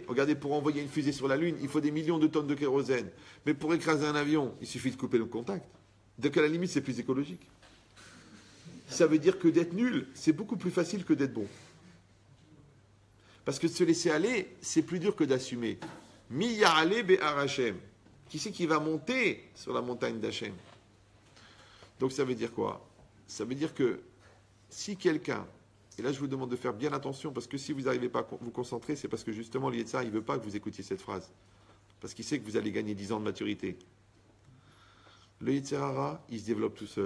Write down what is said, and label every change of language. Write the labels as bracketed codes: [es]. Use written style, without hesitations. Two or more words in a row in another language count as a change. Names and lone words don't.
[fr] Regardez, pour envoyer une fusée sur la Lune, il faut des millions de tonnes de kérosène. Mais pour écraser un avion, il suffit de couper le contact. Donc à la limite, c'est plus écologique. Ça veut dire que d'être nul, c'est beaucoup plus facile que d'être bon. Parce que de se laisser aller, c'est plus dur que d'assumer. [he] מי יעלה בהר השם. [fr] Qui c'est qui va monter sur la montagne d'Hachem? Donc ça veut dire quoi? Ça veut dire que si quelqu'un, et là je vous demande de faire bien attention, parce que si vous n'arrivez pas à vous concentrer, c'est parce que justement l'Yetzer, il ne veut pas que vous écoutiez cette phrase. Parce qu'il sait que vous allez gagner 10 ans de maturité. Le [he] יצר הרע, [fr] il se développe tout seul.